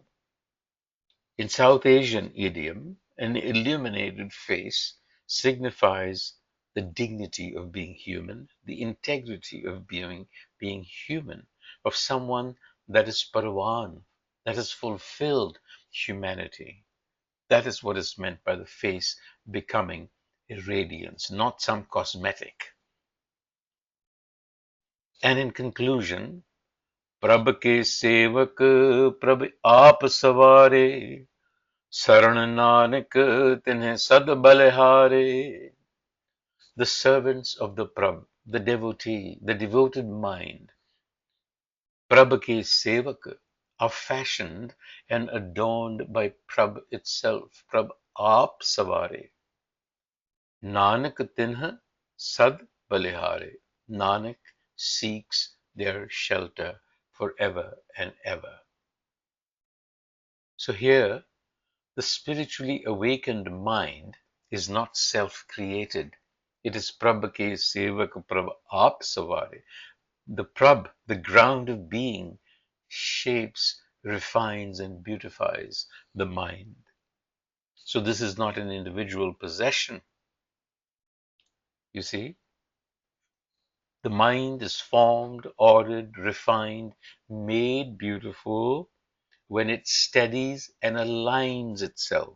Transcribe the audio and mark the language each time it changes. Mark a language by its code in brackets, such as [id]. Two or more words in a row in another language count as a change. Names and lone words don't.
[en] In South Asian idiom, an illuminated face signifies the dignity of being human, the integrity of being human, of someone that is parwan, that has fulfilled humanity. That is what is meant by the face becoming a radiance, not some cosmetic. And in conclusion, [pa] ਪ੍ਰਭ ਕੇ ਸੇਵਕ ਪ੍ਰਭ ਆਪ ਸਵਾਰੇ ਸ਼ਰਣ ਨਾਨਕ ਤਿਨ੍ਹੇਂ ਸਦ ਬਲਿਹਾਰੇ. [en] The servants of the Prabh, the devotee, the devoted mind, [pa] ਪ੍ਰਭ ਕੇ ਸੇਵਕ, [en] are fashioned and adorned by Prabh itself. [pa] ਪ੍ਰਭ ਆਪ ਸਵਾਰੇ. ਨਾਨਕ ਤਿਨ੍ਹਾ ਸਦ ਬਲਿਹਾਰੇ. [en] Nanak seeks their shelter forever and ever. So here, the spiritually awakened mind is not self-created. It is [pa] ਪ੍ਰਭ ਕੇ ਸੇਵਕ ਪ੍ਰਭ ਆਪ ਸਵਾਰੇ. [en] The Prabh, the ground of being, shapes, refines, and beautifies the mind. So this is not an individual possession, you see. The mind is formed, ordered, refined, made beautiful when it steadies and aligns itself.